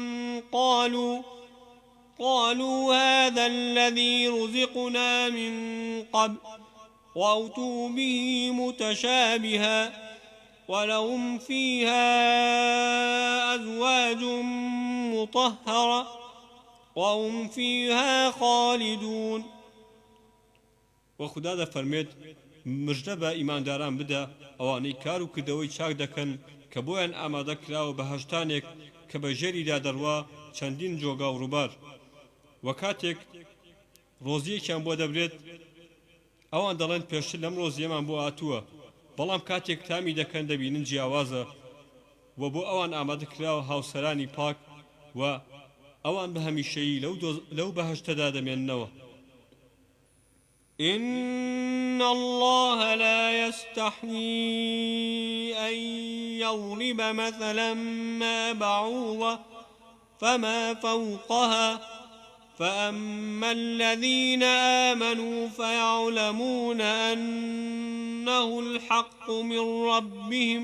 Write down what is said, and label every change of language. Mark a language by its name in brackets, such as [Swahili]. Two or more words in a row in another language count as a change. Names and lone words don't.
[Arabic] قالوا هذا الذي رزقنا من قبل وأتوا به متشابها ولهم فيها أزواج مطهرة وهم فيها خالدون. [Central Kurdish] وخدا دەفەرمێت مژدە بە ئیمانداران بدە ئەوانەی کار و کردەوەی چاک دەکەن کە بۆیان ئامادە کراوە بە هەشتانێک کە بە ژێریدا دەڕوا چەندین جۆگا و ڕووبار و کاتێک ڕۆزیەکیان بۆ دەبرێت ئەوان دەڵێن پێشتر لەم ڕۆزیەمان بۆ هاتووە بەڵام کاتێک تامی دەکەن دەبینن جیاوازە و بۆ ئەوان ئامادە کراوە هاوسەرانی پاک و ئەوان بە هەمیشەیی لەو بەهەشتەدا دەمێننەوە. [Arabic] إن الله لا يستحيي أن يضرب مثلا ما بعوضة فما فوقها فأما الذين آمنوا فيعلمون أنه الحق من ربهم